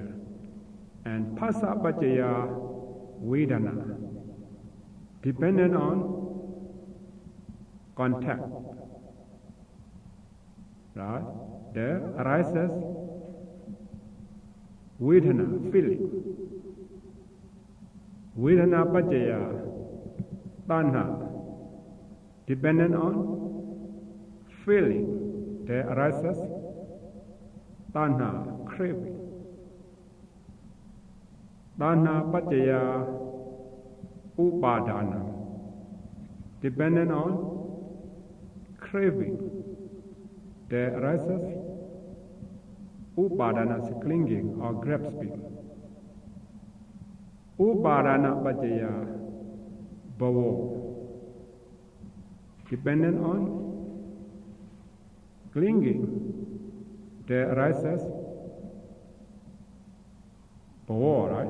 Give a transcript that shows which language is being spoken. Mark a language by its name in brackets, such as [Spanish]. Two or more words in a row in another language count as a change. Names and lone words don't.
[English] And [Pali] pasa pacaya vedana, [English] dependent on contact. Right? There arises vedana, feeling. [Pali] Vedana pacaya tanha, [English] dependent on feeling. There arises tanha, craving. [Pali] Tanha pacaya upadana, [English] dependent on craving. There arises upadana, clinging or grasping. [Pali] Upadana pacaya bhavo, [English] dependent on clinging, there arises bhavo, right?